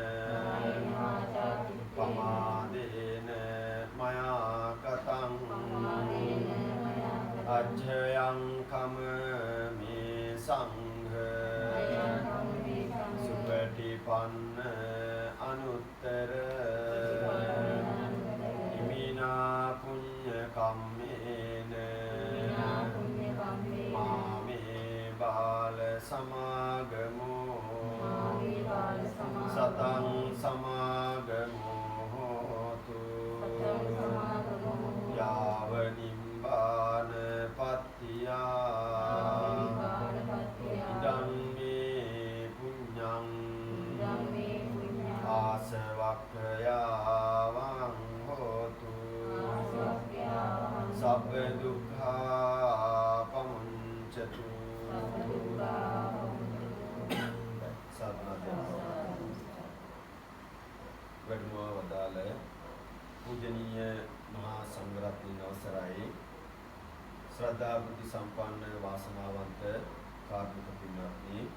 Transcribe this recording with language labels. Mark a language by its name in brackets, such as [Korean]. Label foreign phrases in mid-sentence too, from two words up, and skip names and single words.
[Pali] පමාදේන මයා කතං අච්ඡයං කම මේ සංඝ සුපටිපන්න අනුත්තර ඉමිනා පුඤ්ඤ කම්මේන මාමේ බාල සමාගමෝ සතං සමාගමෝ හෝතු යාව නිම්බාන පත්තියා ඉදං මේ පුඤ්ඤං ආසවක්ඛයාවං හෝතු සබ්බ දුක්ඛා පමුඤ්චතු [Sinhala] වැඩිමව වදාළ පූජනීය මහා සංඝරත්නයන් අවසරයි ශ්‍රද්ධා බුද්ධ සම්පන්න වාසනාවන්ත කාර්මික පින්වත්නි